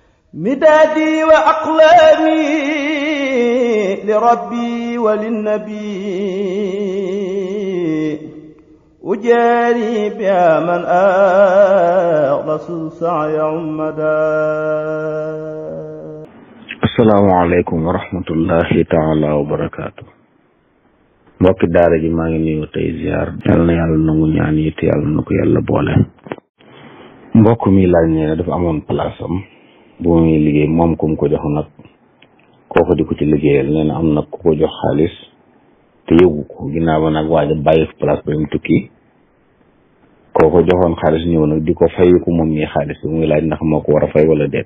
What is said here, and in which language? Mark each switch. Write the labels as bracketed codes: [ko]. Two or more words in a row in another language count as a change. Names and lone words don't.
[ar] مدادي وأقلامي لربي وللنبي أجاري بها من أخلص السعي عمدا. السلام عليكم ورحمة الله تعالى وبركاته. [wo] mbokki daara ji maa ngi nuyu tey ziar yàlla na yàlla nangu ñaan yi te yàlla na ko yàlla boole. mbokk mi laaj nee na dafa amoon place am bu muy liggéey moom ku mu ko jox nag kooku di ko ci liggéeyal nee na am nag ku ko jox xaalis te yëgu ko ginnaaw ba nag waaja bàyyi place ba mu tukki kooku joxoon xaalis ñëw nag di ko fayiku moom mii xaalis bi muy laaj ndax moo ko war a fay wala déet.